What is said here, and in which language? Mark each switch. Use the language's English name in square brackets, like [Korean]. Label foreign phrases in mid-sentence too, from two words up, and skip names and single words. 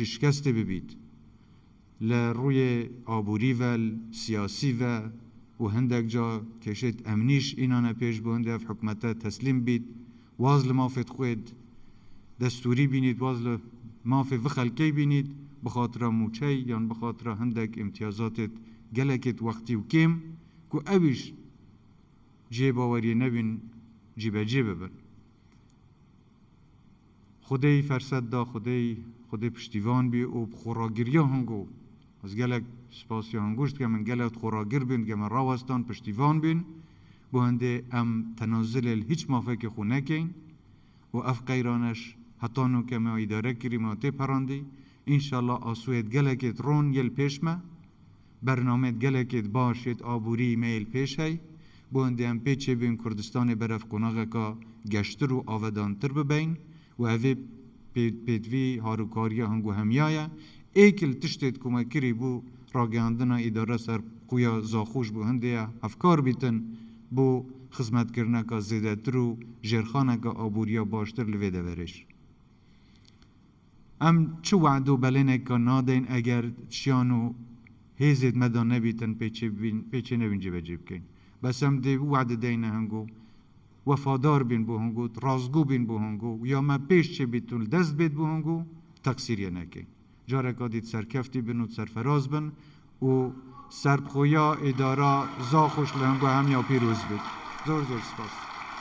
[Kurdish] şikestê bibît li rûyê aborî ve siyasî ve û hindek ca kêşet emnîş înane pêş bû hindê ev hikûmete teslîm bît waz li mafê xwe destûrî bînît waz li mafê vê xelkê bînît bi xatira mûçey yan bi xatira hindek imtiyazatê gelekê wextî û kêm ku evîş cê baweriyê nebîn cîbecê bibin Xwedê fersed da Xwedê piştîvan bî û bi xwaragiriya hingû ez gelek spasiya hingû ji dike min gelek xwaragir bîn dike min rawestan piştîvan bîn بۆ هەندێ ئەم تەنازلê li hiç mafekê xwe nekin û ev qeyraneş heta nûke me îdare kirî me tê perandî înşallah asûyê gelekê ron yel pêş me bernameyê gelekê baş yê aborî me yel pêş hey بۆ هەندێ em pêçê bîn Kurdistanê beref qonaxeka geştir û avedantir bibin û evê pêdivî harûkariya hingû hemiya ye êkil tiştê ku me kirî bû ragihandina îdare ser quya zaxûş bû hindê ye hevkar bîtin بۆ خزمەتکردنەکە زێدەتر و ژێرخانێکە ئابووریە باشتر لەوێ دەوەرێش ئەم چ وعد و بەلێنێکە نادەین ئەگەر چیان و هێزێت مەدا نەبیتن پێچێ نەبین جێبەجێ بکەین بەس ئەم دێ وعدە دەینە هەنگۆ وەفادار بین بۆ هەنگۆ ڕازگو بین بۆ هەنگۆ یا مە پێش چێ بیت و دەست بێت بۆ هەنگۆ تەقسیریە نەکەین جارێکا دیت سەرکەفتی بن و سەرفەراز بن و سربخویا اداره زاخوش لنگو هم یا پیروز بید زور سپاس